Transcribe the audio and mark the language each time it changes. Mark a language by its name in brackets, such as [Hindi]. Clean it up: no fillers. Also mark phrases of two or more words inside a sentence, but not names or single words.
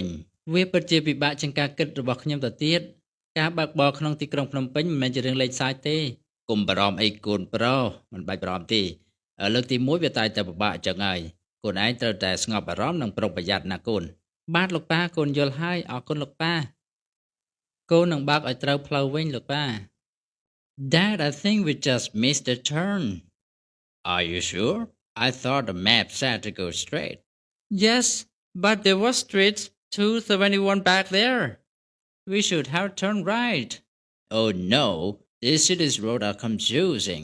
[Khmer] វាពិតជាពិបាកជាងការគិតរបស់ខ្ញុំទៅទៀតការបើកបរក្នុងទីក្រុងភ្នំពេញមិនមែនជារឿងលេងសើចទេ កុំបារម្ភអីកូនប្រុសមិនបាច់បារម្ភទេលើកទី1វាតែតែពិបាកចឹងហើយកូនឯងត្រូវតែស្ងប់អារម្មណ៍និងប្រុងប្រយ័ត្នណាកូន បាទលោកប៉ាកូនយល់ហើយអរគុណលោកប៉ាកូននឹងបើកឲ្យត្រូវផ្លូវវិញលោកប៉ា [English] Dad, I think we just missed a turn. Are you sure? I thought the map said to go straight. Yes, but there was street 271 back there. We should have turned right. Oh no, this city's roads are confusing.